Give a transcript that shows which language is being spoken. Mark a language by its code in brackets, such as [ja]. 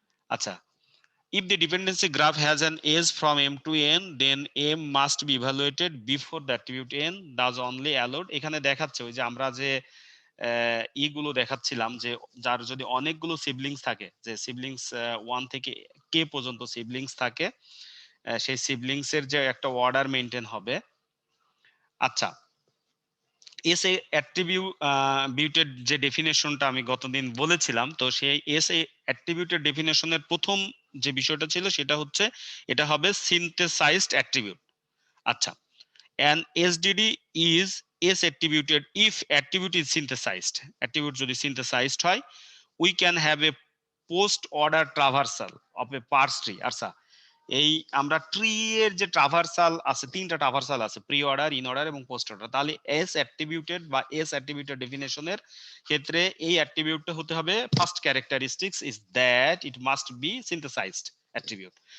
[en] আচ্ছা, if the dependency graph has an edge from m to n, then m must be evaluated before the attribute n does only allowed। [bn] এখানে দেখাচ্ছে ওই যে আমরা যে ইগুলো দেখাচ্ছিলাম, যে যার যদি অনেকগুলো সিবলিংস থাকে, যে সিবলিংস 1 থেকে কে পর্যন্ত সিবলিংস থাকে, সেই সিবলিংস এর যে একটা অর্ডার মেইনটেইন হবে। আচ্ছা, এস এ অ্যাট্রিবিউটেড যে ডেফিনেশনটা আমি গতদিন বলেছিলাম, তো সেই এস এ অ্যাট্রিবিউটেড ডেফিনেশনের প্রথম যে বিষয়টা ছিল সেটা হচ্ছে এটা হবে সিনথেসাইজড অ্যাট্রিবিউট। [en] আচ্ছা, an SDD is S attributed if attribute is synthesized, [bn] attribute যদি synthesized হয়, [en] we can have a post order traversal of a parse tree। [bn] আচ্ছা, এই আমরা ট্রি এর যে ট্রাভার্সাল আছে, তিনটা ট্রাভার্সাল আছে, প্রি অর্ডার, ইন অর্ডার এবং পোস্ট অর্ডার। তাহলে এস অ্যাট্রিবিউটেড বা এস অ্যাট্রিবিউটেড ডেফিনেশনের ক্ষেত্রে এই অ্যাট্রিবিউটটা হতে হবে, [en] First characteristics is that it must be synthesised attribute.